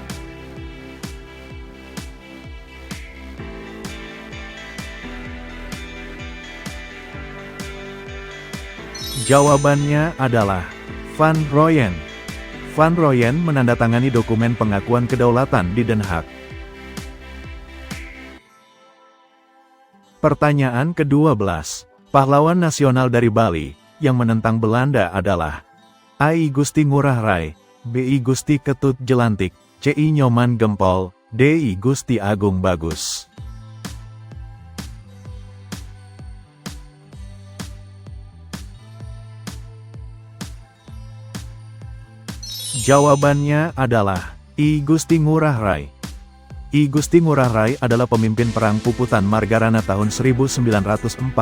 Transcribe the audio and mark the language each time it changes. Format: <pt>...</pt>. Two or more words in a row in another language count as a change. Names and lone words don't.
<id>Jawabannya adalah Van Rooyen. Van Rooyen menandatangani dokumen pengakuan kedaulatan di Den Haag. Pertanyaan ke-12. Pahlawan nasional dari Bali yang menentang Belanda adalah A. I Gusti Ngurah Rai, B. I Gusti Ketut Jelantik, C. I Nyoman Gempol, D. I Gusti Agung Bagus. Jawabannya adalah I Gusti Ngurah Rai. I Gusti Ngurah Rai adalah pemimpin perang Puputan Margarana tahun 1946.</id>